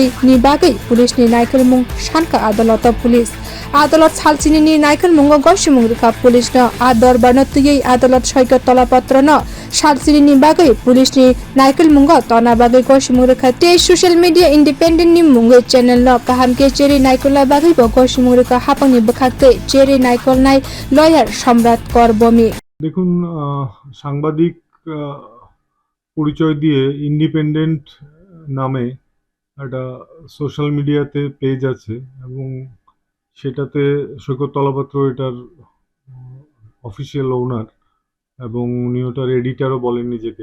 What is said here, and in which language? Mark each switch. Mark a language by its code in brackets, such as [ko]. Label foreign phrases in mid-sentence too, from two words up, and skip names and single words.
[trp] ni bagai police ni naikal mung sanka adalat police adalat salchini ni naikal mungo gosi rwjak police no a dorbar no tuyei adalat Saikat Talapatra no salchini ni bagai police ni naikal mungo tona bagai gosi rwjak te [en] social media [trp] independent ni mungo channel no kahamke cheri naikola bagai bo gosi rwjak hapang ni bwkhak te cheri naikol nai lawyer সম্রাট করবমি [bn] দেখুন সাংবাদিক পরিচয় দিয়ে ইন্ডিপেন্ডেন্ট নামে একটা সোশ্যাল মিডিয়াতে পেজ আছে এবং সেটাতে সৈকত তলাপাত্র এটার [en] official owner [bn] এবং উনি ওটার এডিটারও বলেন নিজেকে।